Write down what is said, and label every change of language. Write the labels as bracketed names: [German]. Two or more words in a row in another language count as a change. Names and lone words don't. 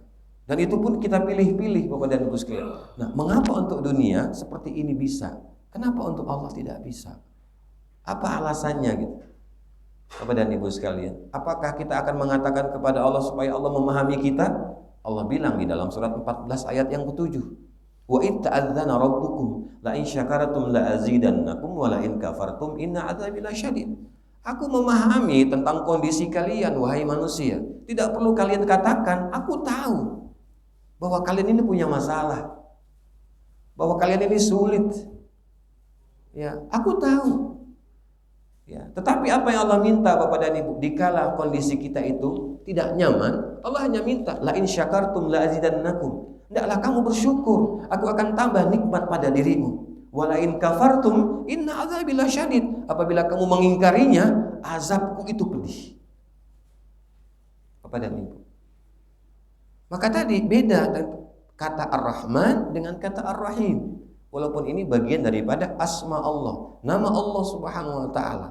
[Indonesian] Dan itu pun kita pilih-pilih, Bapak dan Ibu sekalian. Nah, mengapa untuk dunia seperti ini bisa? Kenapa untuk Allah tidak bisa? Apa alasannya gitu? Bapak dan Ibu sekalian, apakah kita akan mengatakan kepada Allah supaya Allah memahami kita? Allah bilang di dalam surat 14 ayat yang ke-7, [Arabic] وإن تأذن ربكم لئن شكرتم لأزيدنكم ولئن كفرتم إن عذابي لشديد. [Indonesian] Aku memahami tentang kondisi kalian, wahai manusia. Tidak perlu kalian katakan, aku tahu bahwa kalian ini punya masalah, bahwa kalian ini sulit. Ya, aku tahu. Ya, tetapi apa yang Allah minta Bapak dan Ibu, dikala kondisi kita itu tidak nyaman, Allah hanya minta [Arabic] لئن شكرتم لأزيدنكم. [Indonesian] Hendaklah kamu bersyukur, aku akan tambah nikmat pada dirimu. [Arabic] ولئن كفرتم إن عذابي لشديد. [Indonesian] Apabila kamu mengingkarinya, azabku itu pedih. Bapak dan Ibu. Maka tadi beda kata Ar-Rahman dengan kata Ar-Rahim. Walaupun ini bagian daripada asma Allah, nama Allah [Arabic] سبحانه وتعالى.